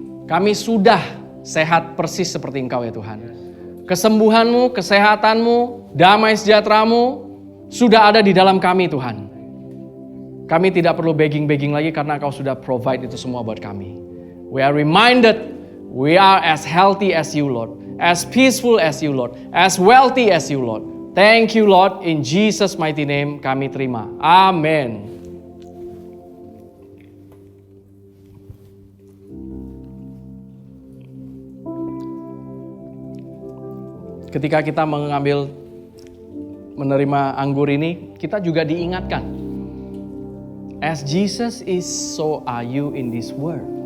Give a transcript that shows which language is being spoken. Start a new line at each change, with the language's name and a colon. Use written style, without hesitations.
Indonesian: Kami sudah sehat persis seperti Engkau ya Tuhan. Kesembuhan-Mu, kesehatan-Mu, damai sejahtera-Mu sudah ada di dalam kami Tuhan. Kami tidak perlu begging-begging lagi karena Engkau sudah provide itu semua buat kami.
English: We are reminded we are as healthy as you Lord. As peaceful as you Lord. As wealthy as you Lord. Thank you Lord. In Jesus mighty name
Indonesian: kami terima.
English: Amen.
Indonesian: Ketika kita menerima anggur ini, kita juga diingatkan.
English: As Jesus is, so are you in this world.